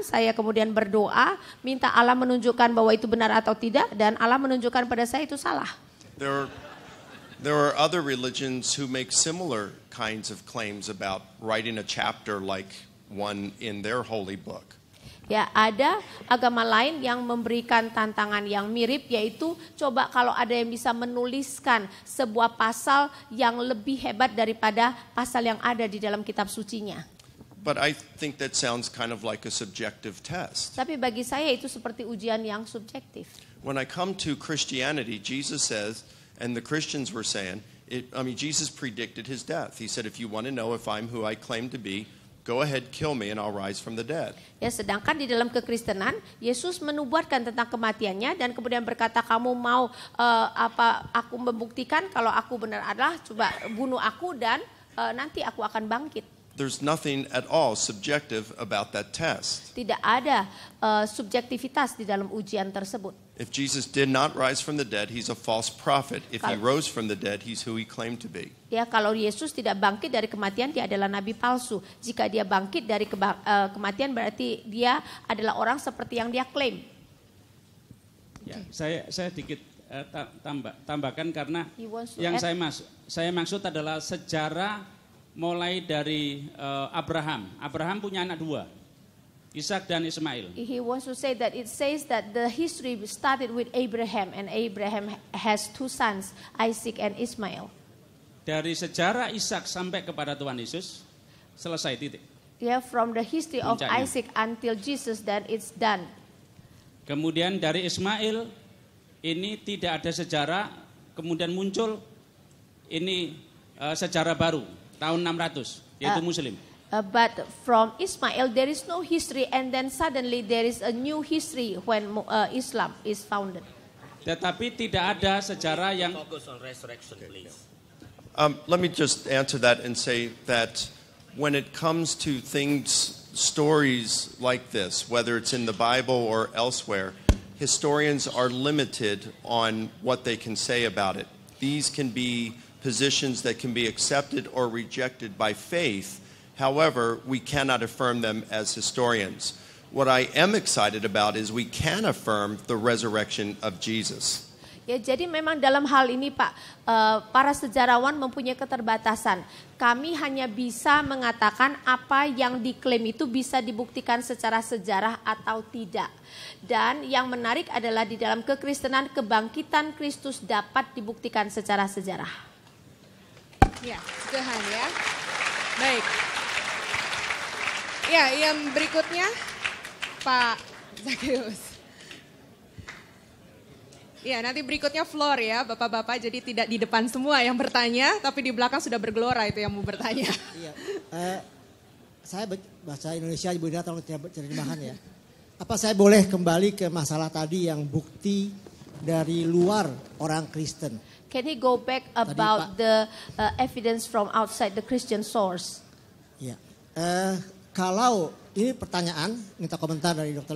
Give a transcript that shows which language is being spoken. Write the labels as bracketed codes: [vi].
[id] Saya kemudian berdoa, minta Allah menunjukkan bahwa itu benar atau tidak, dan Allah menunjukkan pada saya itu salah. [en] There are other religions who make similar kinds of claims about writing a chapter like one in their holy book. [id] Ya, ada agama lain yang memberikan tantangan yang mirip, yaitu coba kalau ada yang bisa menuliskan sebuah pasal yang lebih hebat daripada pasal yang ada di dalam kitab sucinya. [en] But I think that sounds kind of like a subjective test. [id] Tapi bagi saya itu seperti ujian yang subjektif. [en] When I come to Christianity, Jesus says, and the Christians were saying, Jesus predicted his death. He said, if you want to know if I'm who I claim to be, go ahead, kill me, and I'll rise from the dead. [id] Ya, sedangkan di dalam kekristenan, Yesus menubuatkan tentang kematiannya dan kemudian berkata, kamu mau aku membuktikan kalau aku benar adalah, coba bunuh aku dan nanti aku akan bangkit. [en] There's nothing at all subjective about that test. [id] Tidak ada subjektivitas di dalam ujian tersebut. [en] If Jesus did not rise from the dead, he's a false prophet. If he rose from the dead, he's who he claimed to be. [id] Ya, kalau Yesus tidak bangkit dari kematian, dia adalah nabi palsu. Jika dia bangkit dari kematian, berarti dia adalah orang seperti yang dia klaim. Ya, saya sedikit tambahkan karena yang saya maksud adalah sejarah mulai dari Abraham. Abraham punya anak dua, Ishak dan Ismail. [en] He wants to say that it says that the history started with Abraham and Abraham has two sons, Isaac and Ismail. [id] Dari sejarah Ishak sampai kepada Tuhan Yesus selesai, titik. [en] Yeah, from the history of Isaac until Jesus, then it's done. [id] Kemudian dari Ismail ini tidak ada sejarah, kemudian muncul ini sejarah baru tahun 600 yaitu Muslim. [en] But from Ismail there is no history and then suddenly there is a new history when Islam is founded. [id] Tetapi tidak ada sejarah yang [en] focus on resurrection, please. Let me just answer that and say that when it comes to stories like this, whether it's in the Bible or elsewhere, historians are limited on what they can say about it. These can be positions that can be accepted or rejected by faith. However, we cannot affirm them as historians. What I am excited about is we can affirm the resurrection of Jesus. [id] Ya, jadi memang dalam hal ini Pak, para sejarawan mempunyai keterbatasan. Kami hanya bisa mengatakan apa yang diklaim itu bisa dibuktikan secara sejarah atau tidak. Dan yang menarik adalah di dalam kekristenan kebangkitan Kristus dapat dibuktikan secara sejarah. Ya, Tuhan ya. Baik. Ya, yang berikutnya Pak Zakheus. Ya, nanti berikutnya floor ya, Bapak-bapak. Jadi tidak di depan semua yang bertanya, tapi di belakang sudah bergelora itu yang mau bertanya. Iya, saya bahasa Indonesia, Ibu Ida tolong terjemahkan ya. Apa saya boleh kembali ke masalah tadi yang bukti dari luar orang Kristen? [en] Can he go back about the evidence from outside the Christian source? [id] Ya, kalau ini pertanyaan, minta komentar dari Dr.